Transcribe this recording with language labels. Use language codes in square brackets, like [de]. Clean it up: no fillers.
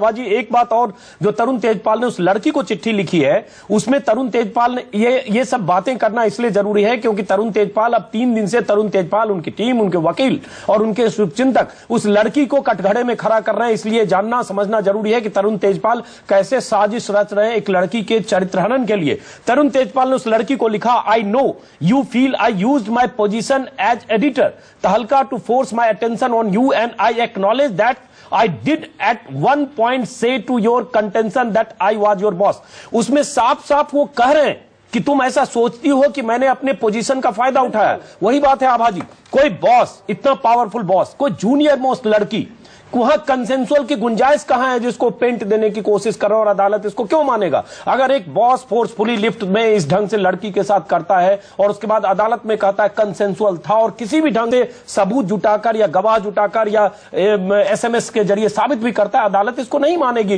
[hi] आभा जी, एक बात और, जो तरुण तेजपाल ने उस लड़की को चिट्ठी लिखी है, उसमें तरुण तेजपाल ने ये सब बातें करना इसलिए जरूरी है क्योंकि तरुण तेजपाल अब 3 दिन से तरुण तेजपाल, उनकी टीम, उनके वकील और उनके शुभचिंतक उस लड़की को कटघरे में खड़ा कर रहे हैं। इसलिए जानना समझना जरूरी है कि तरुण तेजपाल कैसे साजिश रच रहे हैं एक लड़की के चरित्रहनन के लिए। तरुण तेजपाल ने उस लड़की को लिखा, [en] I know you feel I used my position as editor Tahalka to force my attention on you and I acknowledge that I did at one point say to your contention that I was your boss। [hi] उसमें साफ साफ वो कह रहे हैं कि तुम ऐसा सोचती हो कि मैंने अपने पोजीशन का फायदा उठाया। वही बात है आभा जी, कोई बॉस, इतना पावरफुल बॉस, कोई जूनियर मोस्ट लड़की, वहां कंसेंसुअल की गुंजाइश कहां है जिसको पेंट देने की कोशिश कर रहा है और अदालत इसको क्यों मानेगा? अगर एक बॉस फोर्सफुली लिफ्ट में इस ढंग से लड़की के साथ करता है और उसके बाद अदालत में कहता है कंसेंसुअल था और किसी भी ढंग से सबूत जुटाकर या गवाह जुटाकर या SMS के जरिए साबित भी करता है, अदालत इसको नहीं मानेगी।